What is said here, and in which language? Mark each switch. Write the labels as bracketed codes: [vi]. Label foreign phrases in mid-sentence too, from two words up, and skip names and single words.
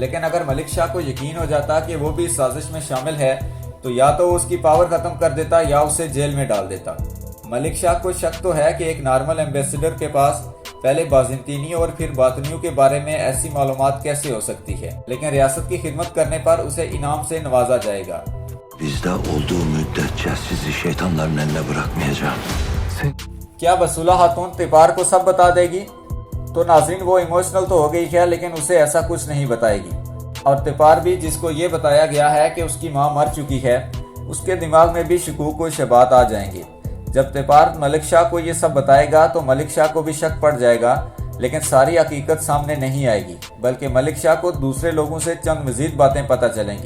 [ur] لیکن اگر ملک شاہ کو یقین ہو جاتا کہ وہ بھی اس سازش میں شامل ہے تو یا تو وہ اس کی پاور ختم کر دیتا یا اسے جیل میں ڈال دیتا. ملک شاہ کو شک تو ہے کہ ایک [en] normal ambassador [ur] کے پاس پہلے بازنطینی اور پھر باطنیوں کے بارے میں ایسی معلومات کیسے ہو سکتی ہے، لیکن ریاست کی خدمت کرنے پر اسے انعام سے نوازا جائے گا. [tr] Bizde olduğu müddetçe sizi şeytanların eline bırakmayacağım। [ur] کیا بسولا خاتون تپار کو سب بتا دے گی؟ تو ناظرین، وہ ایموشنل تو ہو گئی ہے لیکن اسے ایسا کچھ نہیں بتائے گی. اور تپار بھی، جس کو یہ بتایا گیا ہے کہ اس کی ماں مر چکی ہے، اس کے دماغ میں بھی شکوک و شبہات آ جائیں گے. جب تپار ملک شاہ کو یہ سب بتائے گا تو ملک شاہ کو بھی شک پڑ جائے گا، لیکن ساری حقیقت سامنے نہیں آئے گی، بلکہ ملک شاہ کو دوسرے لوگوں سے چند مزید باتیں پتا چلیں گی.